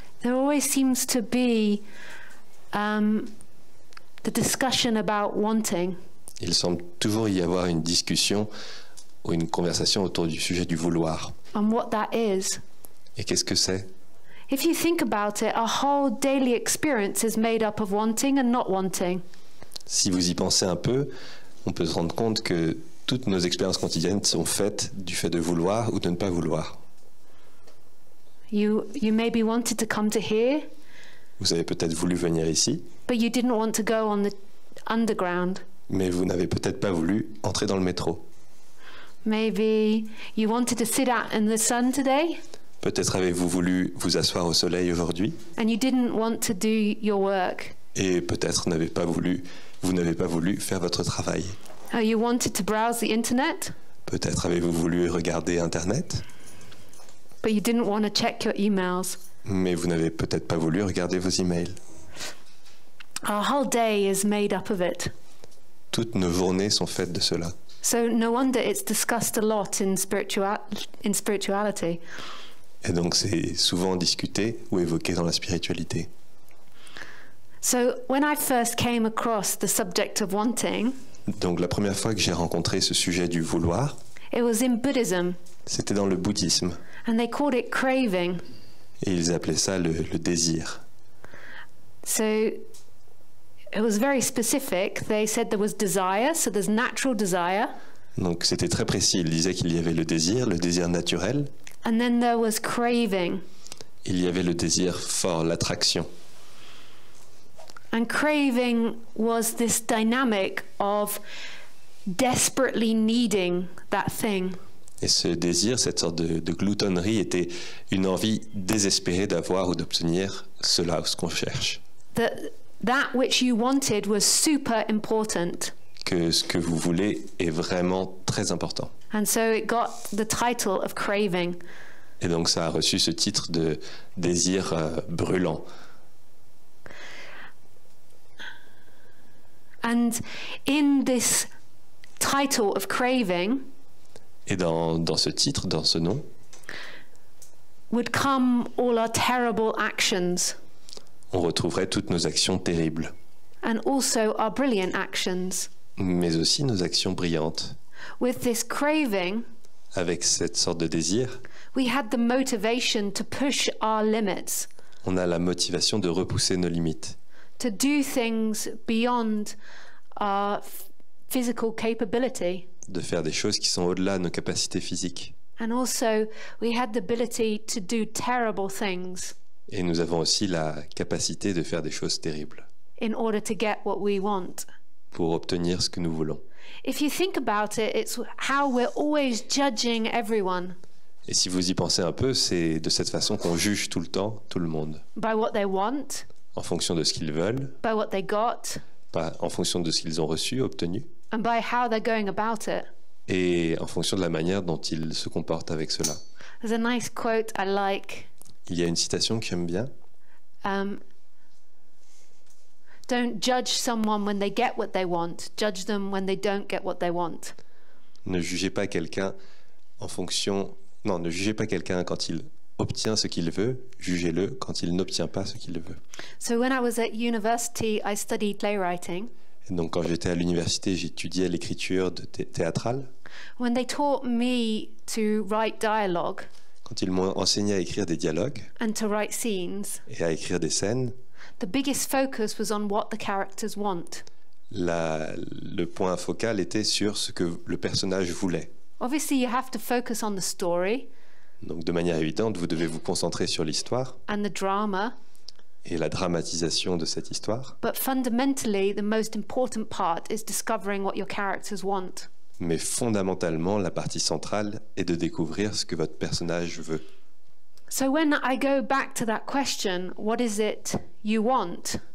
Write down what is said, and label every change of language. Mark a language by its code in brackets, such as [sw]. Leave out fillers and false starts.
[en] There always seems to be the discussion about wanting. [fr] Il semble toujours y avoir une discussion ou une conversation autour du sujet du vouloir. [en] And what that is. [fr] Et qu'est-ce que c'est? [en] If you think about it, our whole daily experience is made up of wanting and not wanting. [fr] Si vous y pensez un peu, on peut se rendre compte que toutes nos expériences quotidiennes sont faites du fait de vouloir ou de ne pas vouloir. [en] You maybe wanted to come to here, [fr] Vous avez peut-être voulu venir ici, [en] but you didn't want to go on the underground. [fr] mais vous n'avez peut-être pas voulu entrer dans le métro. [en] Maybe you wanted to sit out in the sun today, [fr] Peut-être avez-vous voulu vous asseoir au soleil aujourd'hui, [en] and you didn't want to do your work. [fr] et peut-être vous n'avez pas voulu faire votre travail. [en] You wanted to browse the internet, [fr] Peut-être avez-vous voulu regarder Internet, [en] but you didn't want to check your emails. [fr] mais vous n'avez peut-être pas voulu regarder vos emails. [en] Our whole day is made up of it. [fr] Toutes nos journées sont faites de cela. [en] So no wonder it's discussed a lot in spirituality. [fr] Et donc c'est souvent discuté ou évoqué dans la spiritualité. [en] So when I first came across the subject of wanting, [fr] Donc la première fois que j'ai rencontré ce sujet du vouloir, [en] it was in Buddhism, [fr] c'était dans le bouddhisme. [en] and they called it craving. [fr] Et ils appelaient ça le désir. [en] So it was very specific. They said there was desire, so there's natural desire, [fr] Donc c'était très précis. Ils disaient qu'il y avait le désir naturel. [en] and then there was craving. [fr] Il y avait le désir fort, l'attraction. [en] And craving was this dynamic of desperately needing that thing. [fr] Et ce désir, cette sorte de gloutonnerie, était une envie désespérée d'avoir ou d'obtenir cela, ce qu'on cherche. [en] That that which you wanted was super important. [fr] que ce que vous voulez est vraiment très important. [en] And so it got the title of craving. [fr] Et donc ça a reçu ce titre de désir brûlant. [en] And in this title of craving [fr] Et dans ce titre, dans ce nom, [en] would come all our terrible actions [fr] on retrouverait toutes nos actions terribles, [en] and also our brilliant actions. [fr] mais aussi nos actions brillantes. [en] With this craving, [fr] Avec cette sorte de désir, [en] we had the motivation to push our limits, [fr] on a la motivation de repousser nos limites, [en] to do things beyond our physical capability. [fr] de faire des choses qui sont au-delà de nos capacités physiques. [en] And also, we had the ability to do terrible things [fr] Et nous avons aussi la capacité de faire des choses terribles [en] in order to get what we want. [fr] pour obtenir ce que nous voulons. [en] If you think about it, it's how we're always judging everyone [fr] Et si vous y pensez un peu, c'est de cette façon qu'on juge tout le temps tout le monde, [en] by what they want, [fr] en fonction de ce qu'ils veulent, [en] by what they got, [fr] pas en fonction de ce qu'ils ont reçu, obtenu, [en] and by how they're going about it. [fr] et en fonction de la manière dont ils se comportent avec cela. [en] There's a nice quote I like. [fr] Il y a une citation que j'aime bien. [en] Don't judge someone when they get what they want. Judge them when they don't get what they want. [fr] Ne jugez pas quelqu'un en fonction... Non, ne jugez pas quelqu'un quand il obtient ce qu'il veut, jugez-le quand il n'obtient pas ce qu'il veut. [en] So when I was at university, I studied playwriting. [fr] Et donc quand j'étais à l'université, j'étudiais l'écriture théâtrale. [en] When they taught me to write dialogue [fr] Quand ils m'ont enseigné à écrire des dialogues [en] and to write scenes, [fr] et à écrire des scènes, [en] the biggest focus was on what the characters want. [fr] le point focal était sur ce que le personnage voulait. [en] Obviously, you have to focus on the story [fr] Donc de manière évidente, vous devez vous concentrer sur l'histoire [en] and the drama, [fr] et la dramatisation de cette histoire. [en] but fundamentally, the most important part is discovering what your characters want. [fr] Mais fondamentalement, la partie centrale est de découvrir ce que votre personnage veut. [en] So when I go back to that question, what is it you want?